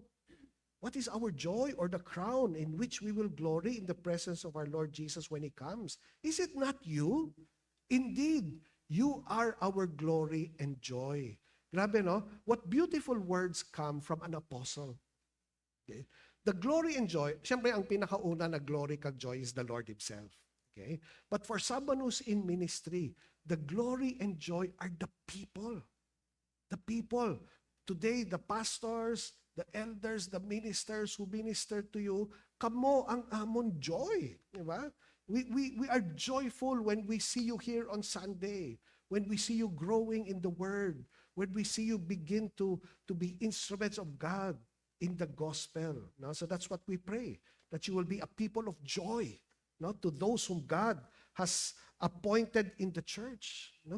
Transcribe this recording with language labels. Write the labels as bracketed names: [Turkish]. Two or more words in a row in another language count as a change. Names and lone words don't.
[English] What is our joy or the crown in which we will glory in the presence of our Lord Jesus when He comes? Is it not you? Indeed, you are our glory and joy." [Hiligaynon] Grabe, no? [English] What beautiful words come from an apostle. Okay? The glory and joy, [Hiligaynon] siyempre ang pinakauna na [English] glory kag joy is the Lord Himself. Okay? But for someone who's in ministry, the glory and joy are the people. The people. Today, the pastors, the elders, the ministers who minister to you, [Hiligaynon] kamo ang amon joy. Diba? [English] We are joyful when we see you here on Sunday, when we see you growing in the Word, when we see you begin to be instruments of God in the gospel. No? So that's what we pray, that you will be a people of joy, no? To those whom God has appointed in the church, no?